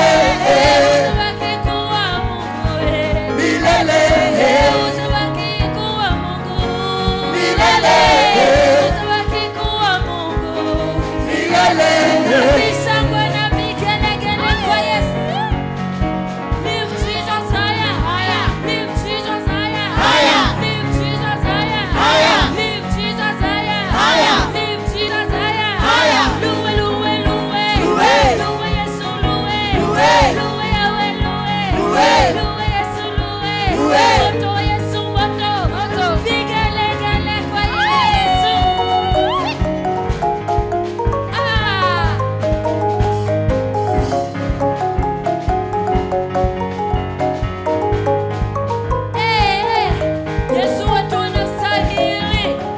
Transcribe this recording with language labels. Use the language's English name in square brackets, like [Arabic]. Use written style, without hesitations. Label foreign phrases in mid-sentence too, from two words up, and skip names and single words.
[Swahili] utabaki kuwa Mungu milele, utabaki kuwa Mungu milele, utabaki kuwa Mungu milele. Visangwe na vigelegele kwa Yesu. [English] Lift Jesus higher, higher. Lift Jesus higher, higher. Lift Jesus higher, higher. Lift Jesus higher, higher. Lift Jesus higher, higher. [Swahili] Luwe, luwe, luwe. Luwe Yesu, luwe. Luwe Yahweh, luwe. Luwe Yesu, luwe. Moto Yesu, moto. Vigelegele kwa Yesu. Ah. Yesu wetu anastahili.